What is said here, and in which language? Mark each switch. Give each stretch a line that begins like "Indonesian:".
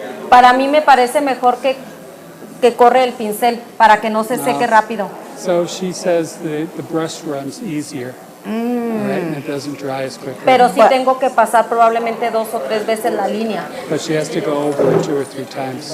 Spanish: Para mí me parece mejor que corre el pincel para que no se seque rápido.
English: So she says the brush runs easier, right? And it doesn't dry as quickly.
Spanish: Pero sí tengo que pasar probablemente 2 o 3 veces la línea.
English: But she has to go over it 2 or 3 times.